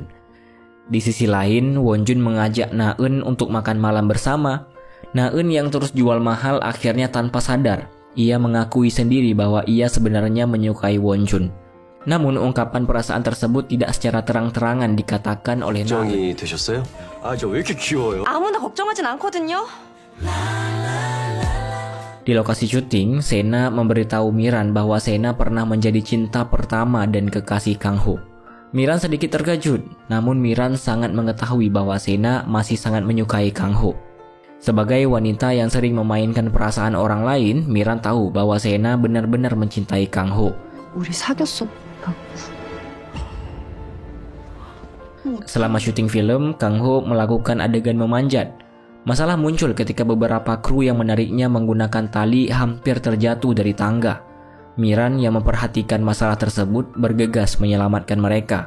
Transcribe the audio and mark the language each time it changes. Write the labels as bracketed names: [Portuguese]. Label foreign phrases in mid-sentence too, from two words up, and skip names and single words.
[Indonesian] Di sisi lain, Wonjun mengajak Na-eun untuk makan malam bersama. Na-eun yang terus jual mahal akhirnya tanpa sadar, ia mengakui sendiri bahwa ia sebenarnya menyukai Wonjun. Namun ungkapan perasaan tersebut tidak secara terang-terangan dikatakan oleh Na-eun. [Korean] 되셨어요? 저 왜 이렇게 귀여워요? 아무나 걱정하진 않거든요. [Indonesian] Di lokasi syuting, Sena memberitahu Miran bahwa Sena pernah menjadi cinta pertama dan kekasih Kang Ho. Miran sedikit terkejut, namun Miran sangat mengetahui bahwa Sena masih sangat menyukai Kang Ho. Sebagai wanita yang sering memainkan perasaan orang lain, Miran tahu bahwa Sena benar-benar mencintai Kang Ho. [Korean] 우리 사귀었어. [Indonesian] Selama syuting film, Kang Ho melakukan adegan memanjat. Masalah muncul ketika beberapa kru yang menariknya menggunakan tali hampir terjatuh dari tangga. Miran yang memperhatikan masalah tersebut bergegas menyelamatkan mereka.